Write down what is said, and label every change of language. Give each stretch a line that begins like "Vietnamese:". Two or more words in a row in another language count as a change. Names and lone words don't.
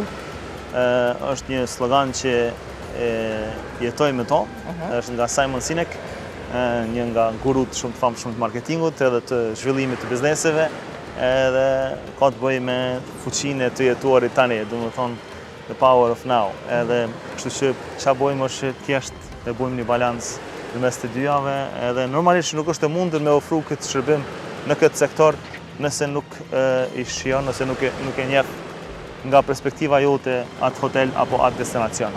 Albanian: Është një slogan që jetoj me to, është nga Simon Sinek, një nga gurut shumë të famshëm të marketingut edhe të zhvillimit të bizneseve, edhe ka të bëjë me fuqinë e të jetuarit tani, domethënë
English: the power of now.
Albanian: Edhe kështu që ç'a bëjmë është thjesht e bëjmë një balancë mes të dyjave, edhe normalisht nuk është e mundur me ofru këtë shërbim në këtë sektor nëse nuk i shijon, nëse nuk e njeh nga perspektiva jote atë hotel apo atë destinacion.